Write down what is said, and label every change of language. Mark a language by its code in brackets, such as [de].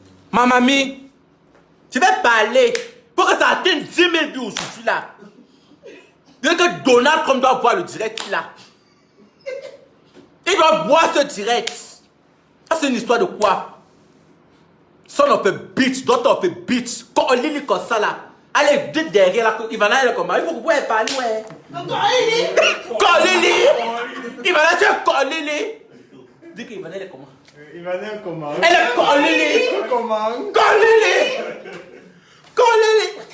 [fr] Ma mamie, je vais parler pour que ça atteigne 10 000 vues aujourd'hui là. Je veux que Donald Trump doit voir le direct là. Il doit voir ce direct. Ça c'est une histoire de quoi? [en] Son of a bitch, daughter of a bitch. [fr] Quand on lit comme ça là. Allez, dites derrière là, Ivana elle est comment? Il faut que vous pouvez parler, ouais. Quand Lily! Ivana tu es quand Lily? Dis que Ivana elle est comment? Ivana est comment? Elle est quand Lily! Comment? Quand Lily! Quand Lily!